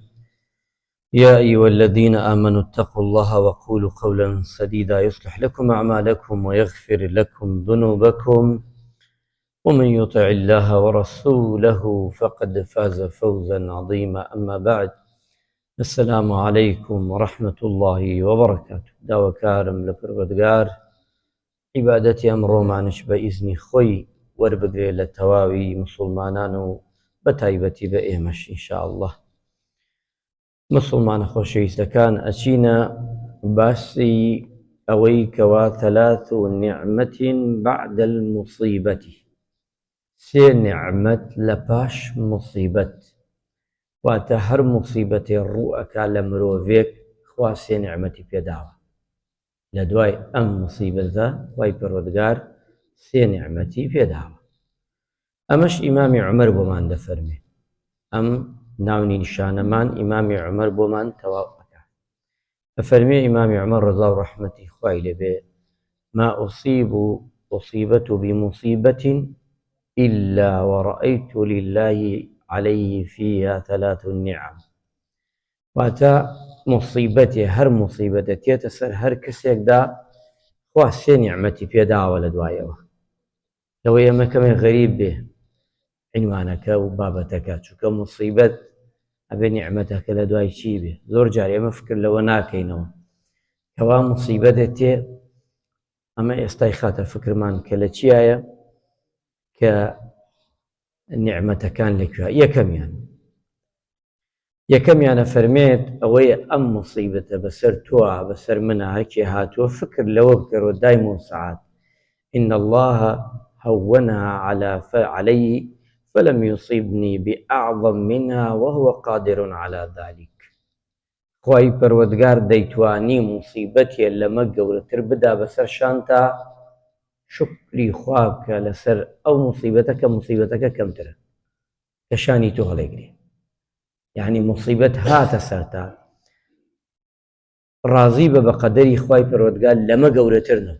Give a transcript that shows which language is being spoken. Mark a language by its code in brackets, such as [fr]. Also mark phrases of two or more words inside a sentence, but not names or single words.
[ar] يا أيها الذين آمنوا اتقوا الله وقولوا قولا سديدا يصلح لكم أعمالكم ويغفر لكم ذنوبكم، ومن يطع الله ورسوله فقد فاز فوزا عظيما. أما بعد، السلام عليكم ورحمة الله وبركاته. [ckb] داوكارم لپروردگار عیبادەتی ئەمڕۆمانش بە ئیزنی خۆی وەربگرێ لە تەواوی مسلمانان و بە تایبەتی بە ئێمەش ئینشاءالله. مسلمانە خۆشەویستەکان، ئەچینە باسی ئەوەی کەوا [ar] ثەلاث نعمة بعد المصیبەت، [ckb] سێ نعمەت لە پاش مصیبەت. واتە هەر مصیبەتێ ڕوو ئەکا لە مرۆڤێک، خوا سێ نعمەتی پێداوە. لە دوای ئەم مصیبەتە خوای پەروەردگار سێ نعمەتی پێداوە. ئەمەش ئیمامی عومەر بۆمان دەفەرمێ، ئەم ناونی نیشانەمان ئیمامی عومەر بۆمان تەواو ئەکا. ئەفەرمێ ئیمامی عومەر ڕەضا و ڕەحمەتی خوای لێبێ: [ar] ما أصيبت بمصيبة إلا ورأيت لله عليه فيها ثلاث نعم. [ckb] واتە مصیبەتێ، هەر مصیبەتە تێتە سەر هەر کەسێکدا، خوا سێ نیعمەتی پێداوە لە دوایەوە. لەوەی ئەمە کەمێ غەریب بێ عنوانەکە و بابەتەکە، چونکە مصیبەت ئەبێ نیعمەتەکە لە دوای چی بێ. زۆر جار ئێمە فکر لەوە ناکەینەوە کەوا مصیبەتێ تێ، ئەمە ئێستای خاتە فکرمان کە لە چیایە، کە نیعمەتەکان لەکوێ. یەکەمیانە فەرمێت ئەوەیە ئەم مصیبەتە بەسەر تۆوە، بەسەر منە، هەرکێ هاتووە فکر لەوە بکەرەوە دایم و سەعات: [ar] إن الله هونها علي فلم يصيبني بأعظم منها وهو قادر على ذلك. [ckb] خوای پەروەردگار دەیتوانی مصیبەتێ لەمە گەورەتر بدا بەسەر شان تا شکری خوا بکە لەسەر ئەو مصیبەتە کە مصیبەتەکە کەمترە، کە شانی تۆ هەڵێگرێ. یعنی مصیبەت هاتە سەرتا، ڕازی بە قەدەری خوای پەروەردگار لەمە گەورەتر نەبوو.